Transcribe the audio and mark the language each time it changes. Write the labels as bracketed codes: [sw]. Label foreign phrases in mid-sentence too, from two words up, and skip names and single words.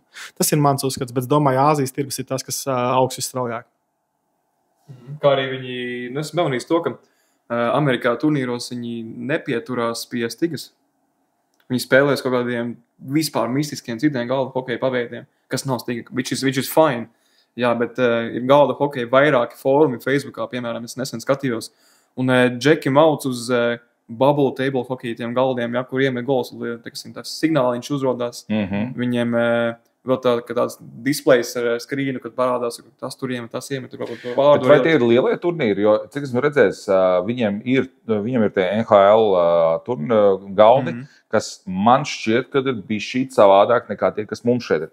[lv] Tas ir mans uzskats, bet es domāju, Āzijas tirgus ir tas, kas augs visstraujāk. Kā arī viņi, es pamanīju to, ka Amerikā turnīros viņi nepieturās pie stigas. Viņi spēlēs kaut kādiem vispār mistiskiem citiem galda hokeja paveidiem, kas nav stiga, [en] which is fine. [lv] Jā, bet ir galda hokeja vairāki fórumi Facebookā, piemēram, es nesen skatījos. Un Džeki mauc uz [en] bubble table [lv] hokeja tiem galdiem, ja, kuriem ir gols, tas signāliņš uzrodās. Viņiem vēl tāds displejs ar skrīnu, kad parādās, ka tas tur iemet, tas iemet. Vai tie ir lielie turnīri? Jo, cik esmu redzējis, viņiem ir tie NHL galdi, kas man šķiet, ka ir bišķīt savādāk nekā tie, kas mums šeit ir.